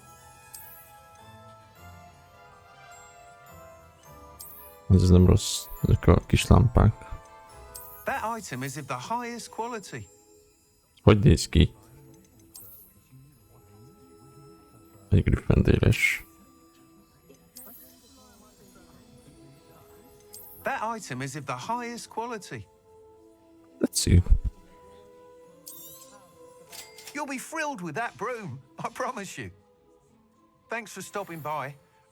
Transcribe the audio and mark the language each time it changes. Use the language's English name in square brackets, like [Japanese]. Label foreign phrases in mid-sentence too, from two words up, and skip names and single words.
[Hungarian] Ez nem rossz, ezek a kis lámpák. [English] That item is of the highest quality. [Hungarian] Hogy néz ki? Egy griffendéles. [English] That item is of the highest quality. Let's see. You'll be thrilled with that broom, I promise you. Thanks for stopping by.